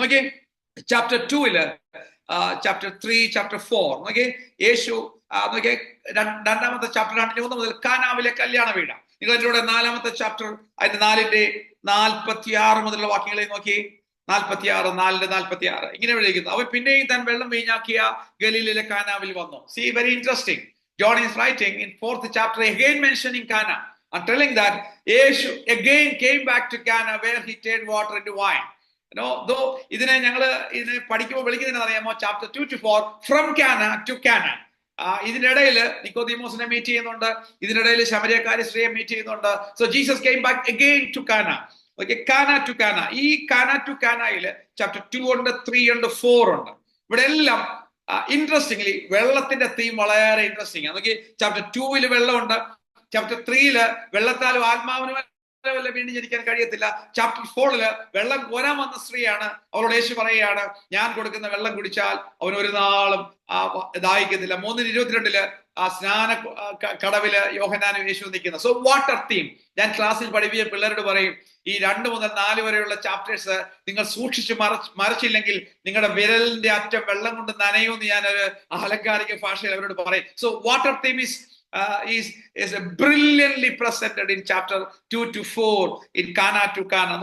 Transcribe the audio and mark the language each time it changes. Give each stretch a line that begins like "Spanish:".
Malayalam: നോക്കിയേ, chapter 2-ല്, chapter 3, chapter 4 നോക്കിയേ, യേശു നോക്കിയേ, 2-ാമത്തെ ചാപ്റ്റർ 2-3 മുതൽ കാനാവിലെ കല്യാണ വീട. നിങ്ങൾ അതിലൂടെ 4-ാമത്തെ ചാപ്റ്റർ അതിന്റെ 4-ന്റെ-46 മുതലുള്ള വാക്യങ്ങളെ നോക്കി. 4-4 ഇങ്ങനെ എഴുതിയിരിക്കുന്നു: അവൻ പിന്നെയും താൻ വെള്ളം വീഞ്ഞാക്കിയ ഗലീലയിലെ കാനാവിൽ വന്നു.
English: See, very interesting. John is writing in 4th chapter again mentioning Cana and telling that Yeshu again came back to Cana where he turned water into wine.
Malayalam: Though ഇതിനെ പഠിക്കുമ്പോൾ വിളിക്കുന്നതിന് അറിയാമോ?
English: Chapter 2 to 4 from Cana to Cana.
Malayalam: ഇതിനിടയില് നിക്കോദീമോസിനെ meet ചെയ്യുന്നുണ്ട്, ഇതിനിടയിൽ ശമര്യക്കാരി സ്ത്രീയെ meet ചെയ്യുന്നുണ്ട്.
English: So Jesus came back again to Cana. Okay, Cana to Cana.
Malayalam: ഈ കാന ടു കാനയില് ചാപ്റ്റർ 2 ഉണ്ട്, 3 ഉണ്ട്, 4 ഉണ്ട്. ഇവിടെ എല്ലാം ഇൻട്രസ്റ്റിംഗ്ലി വെള്ളത്തിന്റെ തീം വളരെ ഇൻട്രസ്റ്റിംഗ് ആണ്. നോക്കി, ചാപ്റ്റർ 2-ല് വെള്ളമുണ്ട്, ചാപ്റ്റർ 3-ല് വെള്ളത്താലും ആത്മാവിനും വീണ്ടും ജനിക്കാൻ കഴിയത്തില്ല. ചാപ്റ്റർ 4-ല് വെള്ളം കോരാൻ വന്ന സ്ത്രീയാണ്. അവളോട് യേശു പറയുകയാണ്, ഞാൻ കൊടുക്കുന്ന വെള്ളം കുടിച്ചാൽ അവൻ ഒരു നാളും ദാഹിക്കത്തില്ല. 3:22-ല് ആ സ്നാന കടവില് യോഹന്നാനും യേശു നിൽക്കുന്നത്.
English: So water theme.
Malayalam: ഞാൻ ക്ലാസ്സിൽ പഠിപ്പിച്ച പിള്ളേരോട് പറയും, ഈ 2 മുതൽ 4 വരെയുള്ള ചാപ്റ്റേഴ്സ് നിങ്ങൾ സൂക്ഷിച്ച് മറിച്ചില്ലെങ്കിൽ നിങ്ങളുടെ വിരലിന്റെ അറ്റം വെള്ളം കൊണ്ട് നനയുമെന്ന് ഞാനൊരു അലങ്കാരിക ഭാഷയിൽ അവരോട് പറയും.
English: So water theme is brilliantly presented in chapter 2 to 4 in Cana to Cana.